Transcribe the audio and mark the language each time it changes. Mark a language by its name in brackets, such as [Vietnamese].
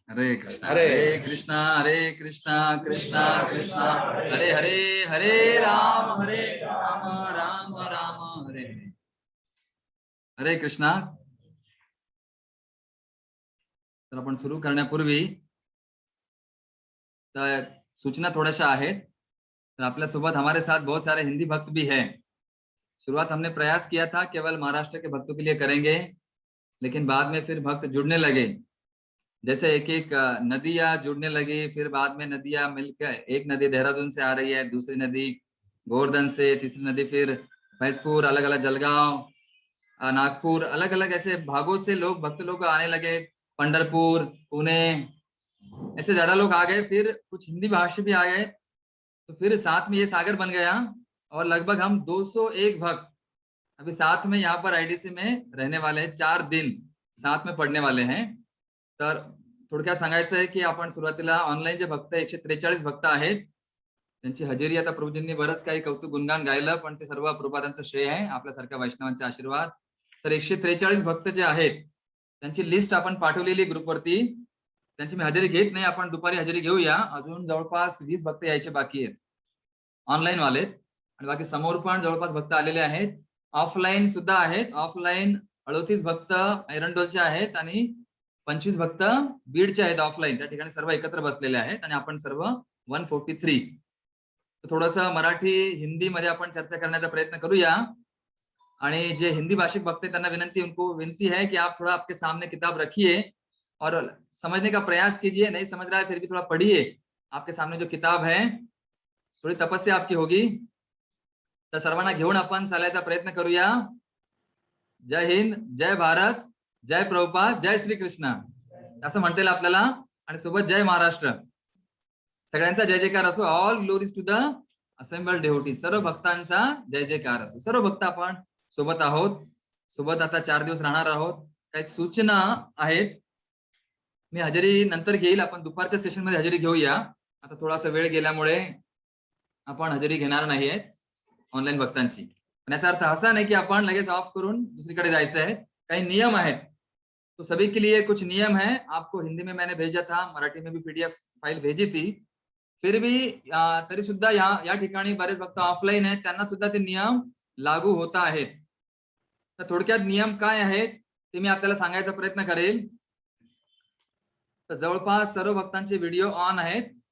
[Sanskrit] हरे कृष्णा हरे कृष्णा हरे कृष्णा कृष्णा कृष्णा हरे हरे, हरे राम राम राम हरे हरे. हरे कृष्णा. [Marathi] तर आपण सुरू करण्यापूर्वी सूचना थोड़ा आहेत. [Hindi] तो [Marathi] आपल्या सोबत [Hindi] हमारे साथ बहुत सारे हिंदी भक्त भी हैं. शुरुआत हमने प्रयास किया था केवल महाराष्ट्र के भक्तों के लिए करेंगे, लेकिन बाद में फिर भक्त जुड़ने लगे. जैसे एक एक नदियां जुड़ने लगी, फिर बाद में नदियां मिलकर, एक नदी देहरादून से आ रही है, दूसरी नदी गोवर्धन से, तीसरी नदी फिर भैंसपुर, अलग अलग जलगांव, नागपुर, अलग अलग ऐसे भागों से लोग, भक्त लोग आने लगे. पंढरपुर, पुणे, ऐसे ज्यादा लोग आ गए. फिर कुछ हिंदी भाषी भी आ गए, तो फिर साथ में ये सागर बन गया और लगभग हम 201 भक्त अभी साथ में यहाँ पर IDC में रहने वाले हैं. 4 दिन साथ में पढ़ने वाले हैं. [Marathi] तर थोडक्यात सांगायचं आहे की आपण सुरुवातीला ऑनलाईन जे भक्त 143 भक्त आहेत त्यांची हजेरी, आता प्रभूजींनी बरंच काही कौतुक गुणगान गायलं, पण ते सर्व प्रभुपादांचं श्रेय आहे, आपल्यासारख्या वैष्णवांचे आशीर्वाद. तर 143 भक्त जे आहेत त्यांची लिस्ट आपण पाठवलेली ग्रुपवरती. त्यांची मी हजेरी घेत नाही, आपण दुपारी हजेरी घेऊया. अजून जवळपास 20 भक्त यायचे बाकी आहेत, ऑनलाईन वालेत, आणि बाकी समोर पण जवळपास भक्त आलेले आहेत. ऑफलाईन सुद्धा आहेत. ऑफलाईन 38 भक्त एरंडोलचे आहेत आणि 25 भक्त बीडचे आहेत ऑफलाईन. त्या ठिकाणी सर्व एकत्र बसलेले आहेत आणि आपण सर्व 143. थोडस मराठी हिंदी मध्ये आपण चर्चा करण्याचा प्रयत्न करूया. आणि जे हिंदी भाषिक भक्त त्यांना [Hindi] उनको विनती है कि आप थोड़ा आपके सामने किताब रखिए और समझने का प्रयास कीजिए. नहीं समझ रहा है फिर भी थोड़ा पढ़िए. आपके सामने जो किताब है, थोड़ी तपस्या आपकी होगी. [Marathi] तर सर्वांना घेऊन आपण चालायचा प्रयत्न करूया. जय हिंद, जय भारत, जय प्रभुपाद, जय श्री कृष्ण असं म्हणता येईल आपल्याला. आणि सोबत जय महाराष्ट्र. सगळ्यांचा जय जयकार असो. [English] All glories to the assembled devotees. [Marathi] सर्व भक्तांचा जय जयकार असो. सर्व भक्त आपण सोबत आहोत. सोबत आता 4 दिवस राहणार आहोत. काही सूचना आहेत, मी हजेरी नंतर घेईल. आपण दुपारच्या सेशन मध्ये हजेरी घेऊया. आता थोडासा वेळ गेल्यामुळे आपण हजेरी घेणार नाहीये ऑनलाईन भक्तांची. पण याचा अर्थ असा नाही की आपण लगेच ऑफ करून दुसरीकडे जायचं आहे. काही नियम आहेत, [Hindi] तो सभी के लिए कुछ नियम है. आपको हिंदी में मैंने भेजा था, मराठी में भी PDF फाइल भेजी थी. फिर भी [Marathi] तरी सुद्धा या ठिकाणी बरेच भक्त ऑफलाईन आहेत, त्यांना सुद्धा ते नियम लागू होत आहेत. तर थोडक्यात नियम काय आहेत ते मी आपल्याला सांगायचा प्रयत्न करेल. तर जवळपास सर्व भक्तांचे व्हिडिओ ऑन आहेत.